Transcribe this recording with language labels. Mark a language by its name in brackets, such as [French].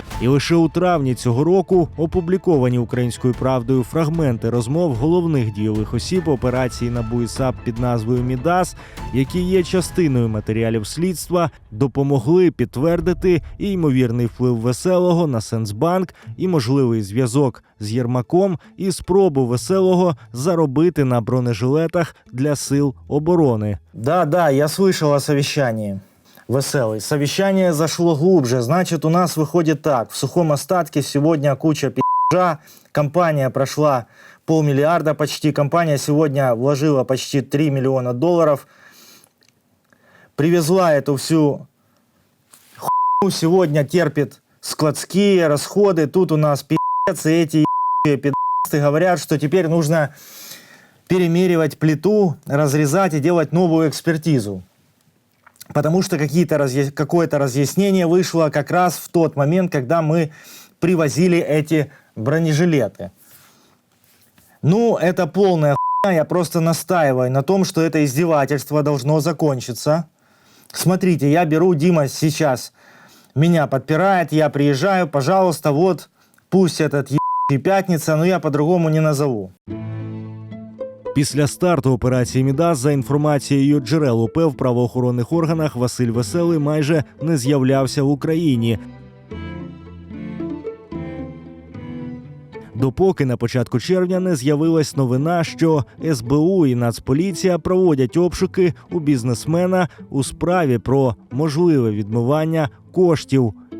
[Ukrainian] І лише у травні цього року опубліковані «Українською правдою» фрагменти розмов головних дійових осіб операції НАБУ і САП під назвою «Мідас», які є частиною матеріалів слідства, допомогли підтвердити і ймовірний вплив Веселого на Сенсбанк, і можливий зв'язок з Єрмаком, і спробу Веселого заробити на бронежилетах для сил обороны. [Russian] Да, я слышал о совещании. Веселый. Совещание зашло глубже. Значит, у нас выходит так. В сухом остатке сегодня куча пи***жа. Компания прошла $500 миллиарда почти. Компания сегодня вложила почти $3 миллиона. Привезла эту всю хуйню. Сегодня терпит складские расходы. Тут у нас пи***ц. И эти пи***цы говорят, что теперь нужно перемеривать плиту, разрезать и делать новую экспертизу. Потому что какое-то разъяснение вышло как раз в тот момент, когда мы привозили эти бронежилеты. Ну, это полная хуйня. Я просто настаиваю на том, что это издевательство должно закончиться. Смотрите, я беру, Дима сейчас меня подпирает, я приезжаю, пожалуйста, вот, пусть этот пятница, но я по-другому не назову. [Ukrainian] Після старту операції «Мідас», за інформацією джерел УП в правоохоронних органах, Василь Веселий майже не з'являвся в Україні. Допоки на початку червня не з'явилась новина, що СБУ і Нацполіція проводять обшуки у бізнесмена у справі про можливе відмивання коштів.